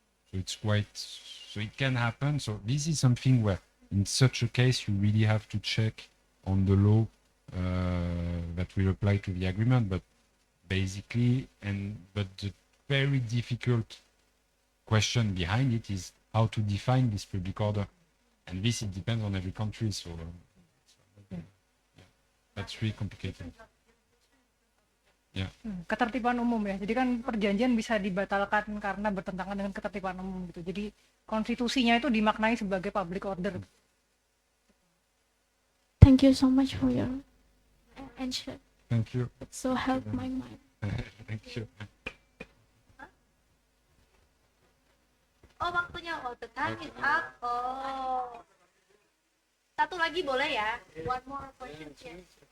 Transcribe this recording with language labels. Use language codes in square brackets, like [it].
[en] So it's so it can happen. So this is something where in such a case, you really have to check on the law that will apply to the agreement, but basically, but the very difficult question behind it is how to define this public order, and this it depends on every country. So that's really complicated. Yeah. [id] Ketertiban umum ya. Jadi kan perjanjian bisa dibatalkan karena bertentangan dengan ketertiban umum gitu. Jadi konstitusinya itu dimaknai sebagai public order. [en] Thank you so much for your answer. Thank you. It so helped my mind. Thank you. Oh, [id] waktunya. [en] Oh, the time is up. Oh. [id] Satu lagi boleh ya? [en] One more question. Yes.